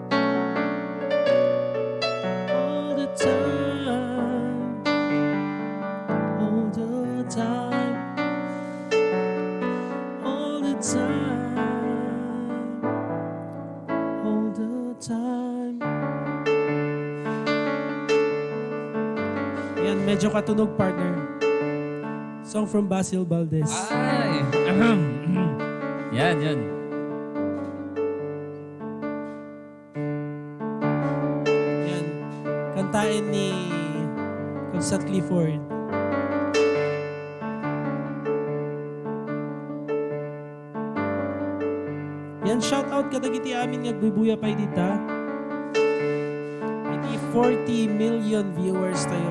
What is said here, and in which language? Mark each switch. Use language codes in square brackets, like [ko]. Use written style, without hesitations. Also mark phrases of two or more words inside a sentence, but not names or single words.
[en] All the time. All the time. All the time. All the time. [tl] Yan, medyo katunog, partner. [en] Song from Basil Valdez. [tl] Ay! Yan, yan. Yan. Kantain ni Constance Clifford. [ilo] Yan, [en] shout out [ilo] kadagiti amin nagbubuya pa dita. Iti 40 million viewers tayo.